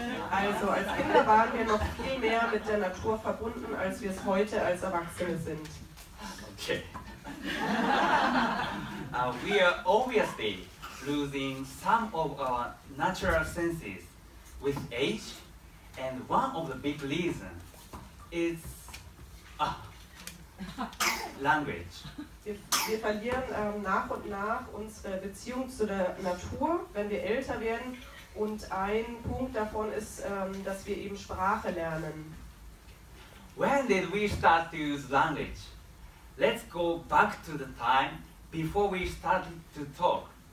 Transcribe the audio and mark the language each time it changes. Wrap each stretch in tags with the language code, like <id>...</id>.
<de>Also als Kinder waren wir noch viel mehr mit der Natur verbunden, als wir es heute als Erwachsene sind. Okay.</de> <en>We are obviously losing some of our natural senses with age, and one of the big reasons is language.</en> <de>Wir verlieren nach und nach unsere Beziehung zu der Natur, wenn wir älter werden, und ein Punkt davon ist, dass wir eben Sprache lernen.</de> <en>When did we start to use language? Let's go back to the time before we started to talk.</en>